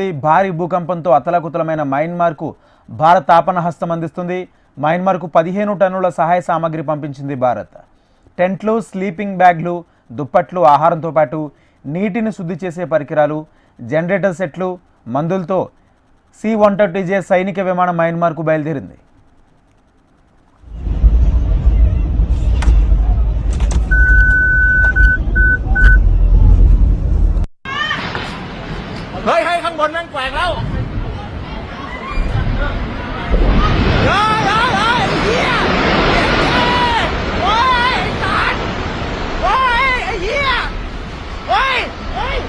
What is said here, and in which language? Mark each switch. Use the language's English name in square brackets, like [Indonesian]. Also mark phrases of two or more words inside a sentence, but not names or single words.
[Telugu] భారీ భూకంపంతో అతలాకుతలమైన మయన్మార్కు భారత్ ఆపన్నహస్తం అందిస్తుంది. మయన్మార్కు 15 టన్నుల సహాయ సామాగ్రి పంపించింది భారత్. టెంట్లు, స్లీపింగ్ బ్యాగ్లు, దుప్పట్లు, ఆహారంతో పాటు నీటిని శుద్ధి చేసే పరికరాలు, జనరేటర్ సెట్లు, మందులతో C-130J సైనిక విమానం మయన్మార్కు బయలుదేరింది. [Thai] ข้างบนแม่งแกว่งแล้วเฮียโอ้ยสัตว์โอ้ยไอ้เฮียโอ้ยอ